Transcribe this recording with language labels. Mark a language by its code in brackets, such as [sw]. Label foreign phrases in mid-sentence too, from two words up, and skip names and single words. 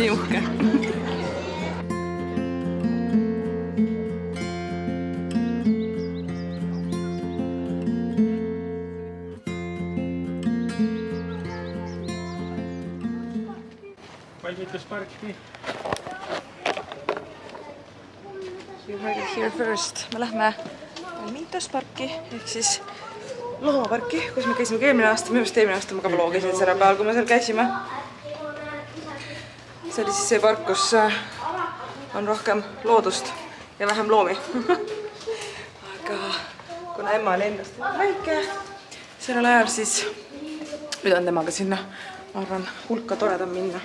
[et] Nii uhke. Valmitusparki. [en] You heard it here first. [et] Me lähme Valmitusparki ehk siis loomaparki, kus me käisime eelmine aasta. Minu arust eelmine aasta ma ka vlogisin selle peal, kui me seal käisime. See oli siis see park, kus on rohkem loodust ja vähem loomi. Aga kuna emma oli endast väike sellel ajal, siis nüüd on temaga sinna, ma arvan, hulka toredam minna.